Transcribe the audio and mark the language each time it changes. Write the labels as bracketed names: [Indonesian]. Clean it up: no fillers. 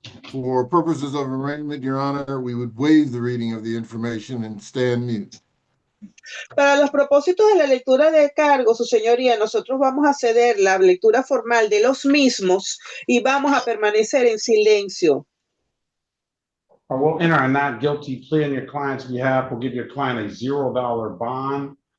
[English] For purposes of arraignment, Your Honor, we would waive the reading of the information and stand mute. [Spanish] Para los propósitos de la lectura de cargos, su señoría, nosotros vamos a ceder la lectura formal de los mismos y vamos a permanecer en silencio. [English] I will enter a not guilty plea on your client's behalf. We'll give your client a $0 bond.